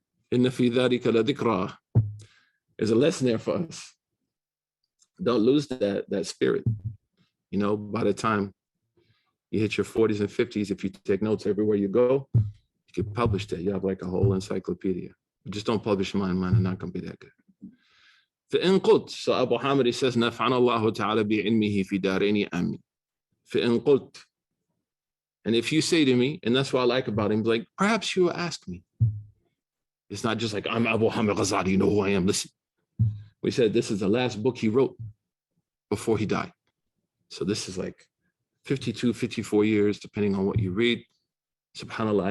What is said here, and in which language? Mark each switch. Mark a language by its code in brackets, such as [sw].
[ar] Inna fi dhalika la dhikra. [en] There's a lesson there for us. Don't lose that spirit. By the time you hit your 40s and 50s, if you take notes everywhere you go, you can publish that. You have like a whole encyclopedia. Just don't publish mine. Mine are not going to be that good. [ar] فإن قلت, [en] so Abu Hamid says, [ar] نفعنا الله تعالى بعلمه في دارين آمين. فإن قلت, [en] and if you say to me, and that's what I like about him, like, perhaps you will ask me. It's not just like, I'm Abu Hamid al-Ghazzali, you know who I am, listen. We said this is the last book he wrote before he died. So this is like 52, 54 years, depending on what you read. SubhanAllah.